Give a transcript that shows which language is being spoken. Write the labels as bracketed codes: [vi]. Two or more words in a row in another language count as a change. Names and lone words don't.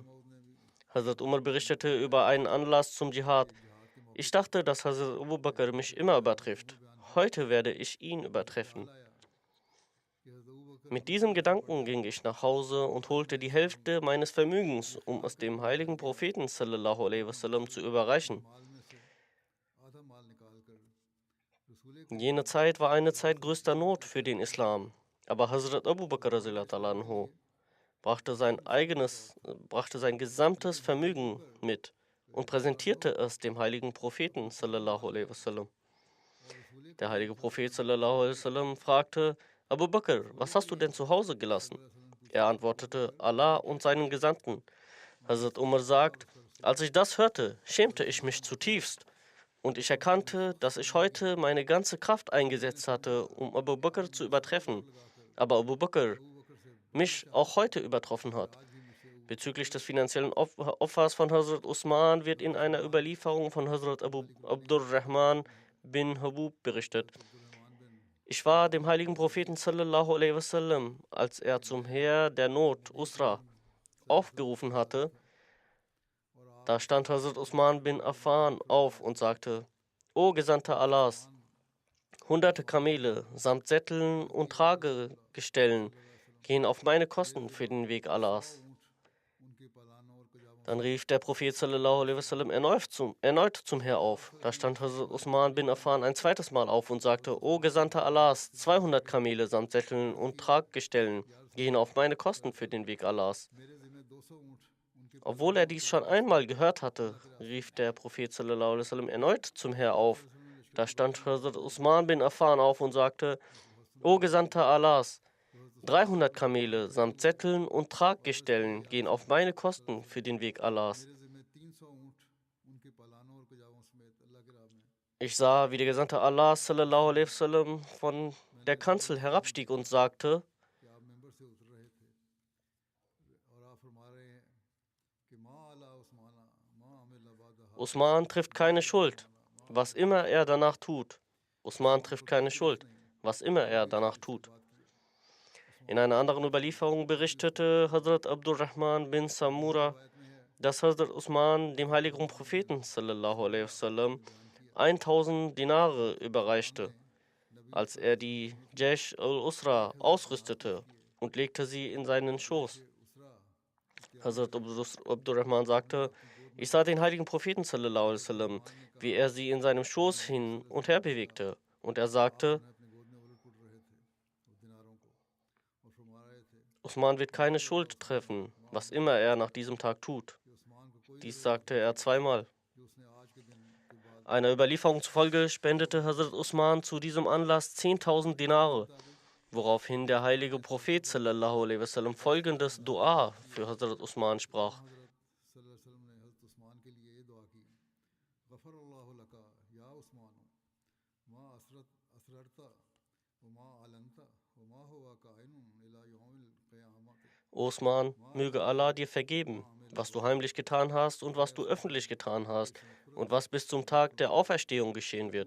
[de] Hazrat Umar berichtete über einen Anlass zum Dschihad. Ich dachte, dass Hazrat Abu Bakr mich immer übertrifft. Heute werde ich ihn übertreffen. Mit diesem Gedanken ging ich nach Hause und holte die Hälfte meines Vermögens, um es dem heiligen Propheten [ar] صلى الله عليه وسلم [de] zu überreichen. Jene Zeit war eine Zeit größter Not für den Islam. Aber Hazrat Abu Bakr anhu brachte sein gesamtes Vermögen mit und präsentierte es dem heiligen Propheten [ar] صلى الله عليه وسلم. [de] Der heilige Prophet [ar] صلى الله عليه وسلم [de] fragte Abu Bakr, was hast du denn zu Hause gelassen? Er antwortete, Allah und seinen Gesandten. Hazrat Umar sagt, als ich das hörte, schämte ich mich zutiefst. Und ich erkannte, dass ich heute meine ganze Kraft eingesetzt hatte, um Abu Bakr zu übertreffen. Aber Abu Bakr mich auch heute übertroffen hat. Bezüglich des finanziellen Opfers von Hazrat Usman wird in einer Überlieferung von Hazrat Abu Abdurrahman bin Habub berichtet. Ich war dem heiligen Propheten [ar] صلى الله عليه وسلم, [de] als er zum Heer der Not, Usra, aufgerufen hatte. Da stand Hazrat Usman bin Affan auf und sagte, O Gesandter Allahs, hunderte Kamele samt Sätteln und Tragegestellen gehen auf meine Kosten für den Weg Allahs. Dann rief der Prophet [ar] صلى الله عليه وسلم [de] erneut zum Heer auf. Da stand Hazrat Usman bin Affan ein zweites Mal auf und sagte, O Gesandter Allahs, 200 Kamele samt Sätteln und Traggestellen gehen auf meine Kosten für den Weg Allahs. Obwohl er dies schon einmal gehört hatte, rief der Prophet [ar] صلى الله عليه وسلم [de] erneut zum Herr auf. Da stand Hazrat Usman bin Affan auf und sagte: O Gesandter Allahs, 300 Kamele samt Sätteln und Traggestellen gehen auf meine Kosten für den Weg Allahs. Ich sah, wie der Gesandte Allah [ar] صلى الله عليه وسلم [de] von der Kanzel herabstieg und sagte: Usman trifft keine Schuld, was immer er danach tut. Usman trifft keine Schuld, was immer er danach tut. In einer anderen Überlieferung berichtete Hazrat Abdurrahman bin Samura, dass Hazrat Usman dem heiligen Propheten [ar] صلى الله عليه وسلم [de] 1000 Dinare überreichte, als er die Jaysh al-Usra ausrüstete und legte sie in seinen Schoß. Hazrat Abdurrahman sagte: Ich sah den heiligen Propheten [ar] صلى الله عليه وسلم, [de] wie er sie in seinem Schoß hin und her bewegte. Und er sagte: Usman wird keine Schuld treffen, was immer er nach diesem Tag tut. Dies sagte er zweimal. Einer Überlieferung zufolge spendete Hazrat Usman zu diesem Anlass 10.000 Dinare, woraufhin der heilige Prophet [ar] صلى الله عليه وسلم [de] folgendes Dua für Hazrat Usman sprach: Osman, möge Allah dir vergeben, was du heimlich getan hast und was du öffentlich getan hast und was bis zum Tag der Auferstehung geschehen wird.